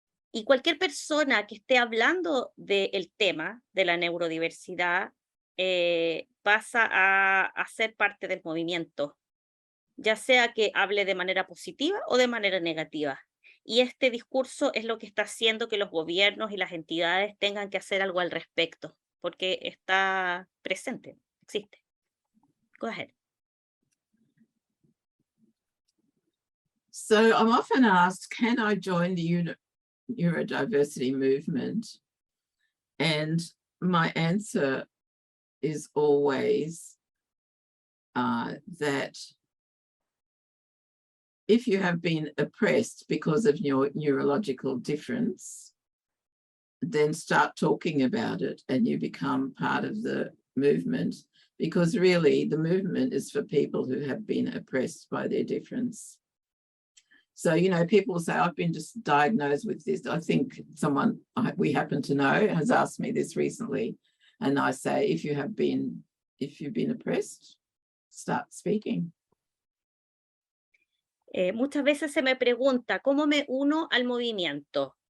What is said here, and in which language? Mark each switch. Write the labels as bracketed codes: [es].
[es] Y cualquier persona que esté hablando del tema de la neurodiversidad pasa a ser parte del movimiento, ya sea que hable de manera positiva o de manera negativa. Y este discurso es lo que está haciendo que los gobiernos y las entidades tengan que hacer algo al respecto, porque está presente, existe. [en] Go ahead. So I'm often asked, can I join the neurodiversity movement? And my answer is always that if you have been oppressed because of your neurological difference, then start talking about it and you become part of the movement, because really the movement is for people who have been oppressed by their difference. So, you know, people say, I've been just diagnosed with this. I think someone we happen to know has asked me this recently. And I say, if you've been oppressed, start speaking. [es] Muchas veces se me pregunta, ¿cómo me uno al movimiento?